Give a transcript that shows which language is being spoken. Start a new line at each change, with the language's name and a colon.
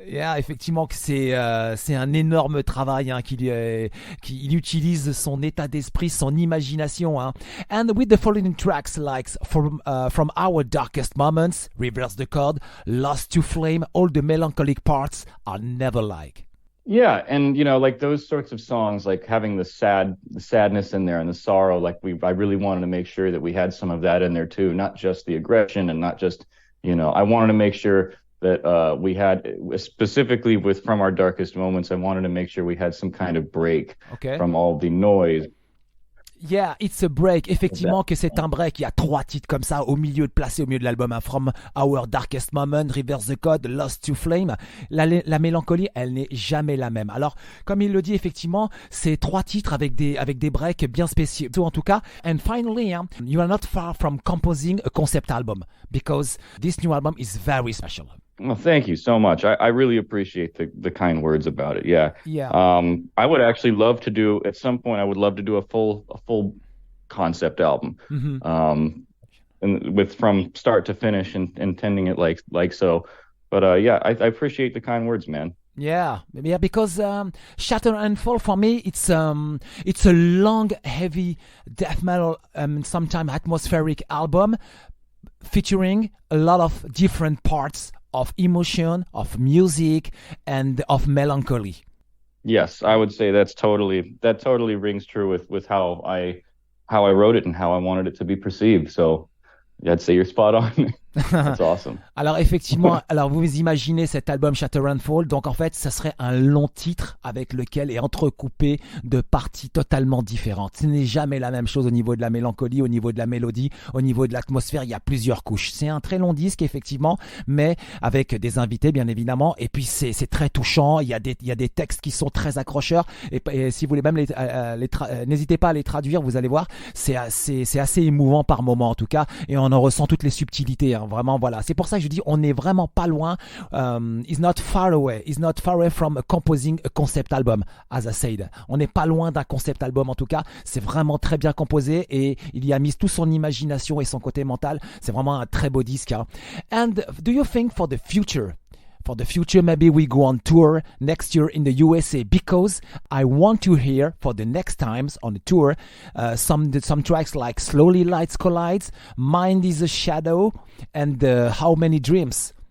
French: Yeah, effectivement que c'est un énorme travail hein, qu'il utilise son état d'esprit, son imagination. Hein.
English: And with the following tracks like from Our Darkest Moments, Reverse the Chord, Lost to Flame, all the melancholic parts are never like. Yeah, and like those sorts of songs, like having the sadness in there and the sorrow, I really wanted to make sure that we had some of that in there too, not just the aggression and not just, I wanted to make sure that we had, specifically from Our Darkest Moments, I wanted to make sure we had some kind of break from all the noise. Yeah, it's a break.
French: Effectivement que c'est un break. Il y a 3 titres comme ça placés au milieu de l'album. Hein.
English: From Our Darkest Moment, Reverse the Code, Lost to Flame.
French: La mélancolie, elle n'est jamais la même. Alors, comme il le dit, effectivement, c'est 3 titres avec des breaks bien spéciaux. En tout cas,
English: and finally, you are not far from composing a concept album because this new album is very special. Well, thank you so much. I really appreciate the kind words about it. Yeah. Yeah. I would actually love to do at some point. I would love to do a full concept album. Mm-hmm. And with from start to finish and intending it like so. But yeah, I appreciate the kind words, man. Yeah, because Shatter and Fall for me, it's a long, heavy death metal, sometimes atmospheric album featuring a lot of different parts of emotion, of music, and of melancholy. Yes, I would say that totally rings true with how I wrote it and how I wanted it to be perceived. So I'd say you're spot on. That's awesome.
French: Alors effectivement, vous imaginez cet album Shatter and Fall, donc en fait ça serait un long titre avec lequel est entrecoupé de parties totalement différentes. Ce n'est jamais la même chose au niveau de la mélancolie, au niveau de la mélodie, au niveau de l'atmosphère, il y a plusieurs couches. C'est un très long disque effectivement, mais avec des invités bien évidemment, et puis c'est très touchant, il y a des textes qui sont très accrocheurs, et si vous voulez même n'hésitez pas à les traduire, vous allez voir, c'est assez émouvant par moment en tout cas, et on en ressent toutes les subtilités, hein. Vraiment, voilà. C'est pour ça que je dis, on n'est vraiment pas loin.
English: He's not far away from composing a concept album, as I said.
French: On n'est pas loin d'un concept album, en tout cas. C'est vraiment très bien composé et il y a mis toute son imagination et son côté mental. C'est vraiment un très beau disque. Hein.
English: And do you think for the future, maybe we go on tour next year in the USA because I want to hear for the next times on the tour some tracks like Slowly Lights Collides, Mind is a Shadow, and How Many Dreams.